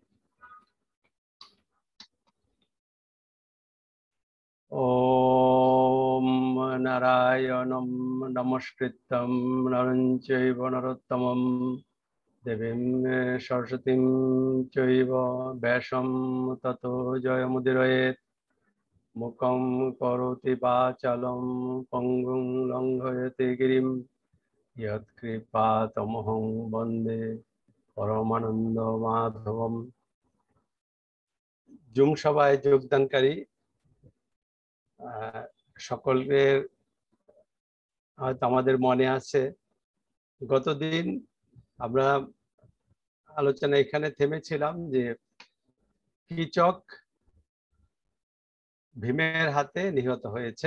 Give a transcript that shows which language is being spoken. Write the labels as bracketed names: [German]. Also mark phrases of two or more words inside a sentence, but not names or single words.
[Sanskrit] ওম নারায়ণম নমস্কৃত্যং নরং চৈব নরোত্তমং দেবীং সরস্বতীং চৈব ব্যাসং ততো জয়মুদীরয়েৎ। মুখং করোতি বাচালং পঙ্গুং লঙ্ঘয়তে গিরিম यत्कृपातमहं वन्दे परमानंद माधवम। [Bangla] জুম সভায় যোগদানকারী সকলের হয়তো আমাদের মনে আছে, গতদিন আমরা আলোচনা এখানে থেমেছিলাম যে কীচক ভীমের হাতে নিহত হয়েছে।